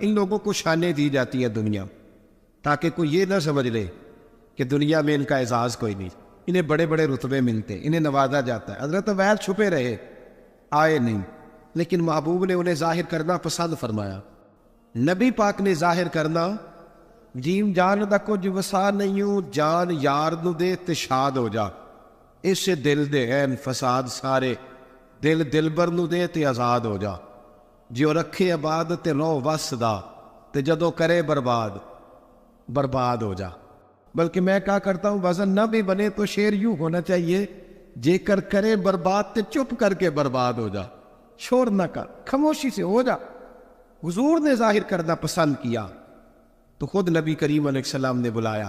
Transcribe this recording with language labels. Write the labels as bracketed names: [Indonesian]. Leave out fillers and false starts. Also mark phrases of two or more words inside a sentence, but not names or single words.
[Urdu] ان لوگوں کو شانیں دی جاتی ہے دنیا، تاکہ کوئی یہ نہ سمجھ لے کہ دنیا میں ان کا اعزاز کوئی نہیں، انہیں بڑے بڑے رتبے ملتے، انہیں نوازا جاتا ہے۔ حضرت اویس چھپے رہے، آئے نہیں، لیکن محبوب نے انہیں ظاہر کرنا پسند فرمایا۔ نبی پاک نے ظاہر کرنا، [Punjabi] جیم جان دا کچھ وسا نہیں ہوں، جان یار نو دے تے شاد ہو جا، اس سے دل دے این فساد سارے، دل دلبر نو دے تے آزاد ہو جا، جیو رکھے آباد تے رو وس دا، تے جدو کرے برباد ہو جا۔ [Urdu] بلکہ میں کہا کرتا ہوں وزن نہ بھی بنے تو شعر یوں ہونا چاہیے، [Punjabi] جے کر کرے برباد تے چپ کر کے برباد ہو جا، [Urdu] شور نہ کر، خاموشی سے ہو جا۔ حضور نے ظاہر کرنا پسند کیا تو خود نبی کریم علیہ السلام نے بلایا۔